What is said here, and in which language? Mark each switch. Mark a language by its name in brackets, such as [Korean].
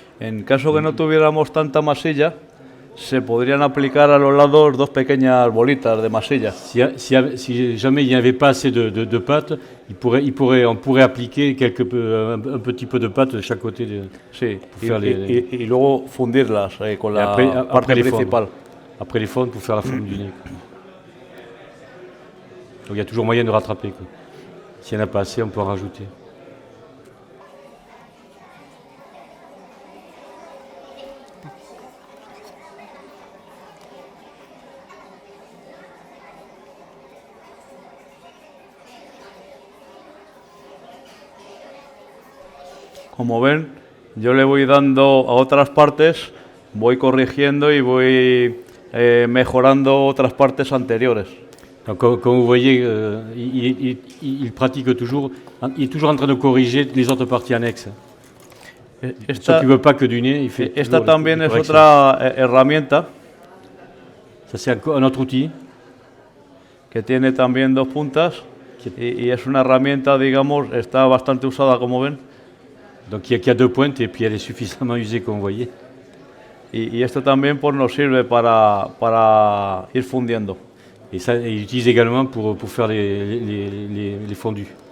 [Spanish] En caso que no tuviéramos tanta masilla, se podrían aplicar a los lados dos pequeñas bolitas de masilla. [French] Si jamais il n'y avait pas assez de pâte, on pourrait appliquer un petit peu de pâte de chaque côté. [Spanish] Sí, y luego fundirlas con la parte principal. [French] Après les fondre pour faire la forme du nez. Donc il y a toujours moyen de rattraper, quoi. S'il n'y en a pas assez, on peut en rajouter. [Spanish] Como ven, yo le voy dando a otras partes, voy corrigiendo y voy mejorando otras partes anteriores. [French] Donc, comme vous voyez, il pratique toujours, il est toujours en train de corriger les autres parties annexes. Il ne s'occupe pas que du nez, il fait [Spanish] Esta también es otra herramienta. [French] Ça c'est un autre outil. [Spanish] Que tiene también dos puntas y es una herramienta, digamos, está bastante usada, como ven. [French] Donc il y a deux pointes et puis elle est suffisamment usée, comme vous voyez. [Spanish] Y esto también pues, nos sirve para ir fundiendo. [French] Et ça, il utilise également pour faire les fondus.